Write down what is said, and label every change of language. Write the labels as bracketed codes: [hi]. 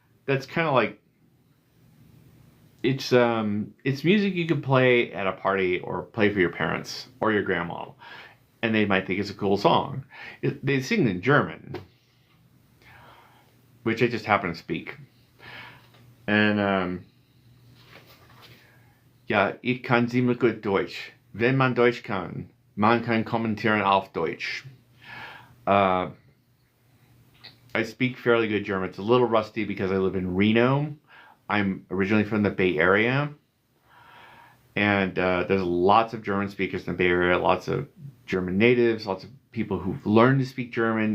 [en] That's kind of like, it's music you could play at a party or play for your parents or your grandma, and they might think it's a cool song. They sing in German, which I just happen to speak. [de] And ja, ich kann ziemlich gut Deutsch. Wenn man Deutsch kann, man kann kommentieren auf Deutsch. [en] I speak fairly good German. It's a little rusty because I live in Reno. I'm originally from the Bay Area, and there's lots of German speakers in the Bay Area, lots of German natives, lots of people who've learned to speak German.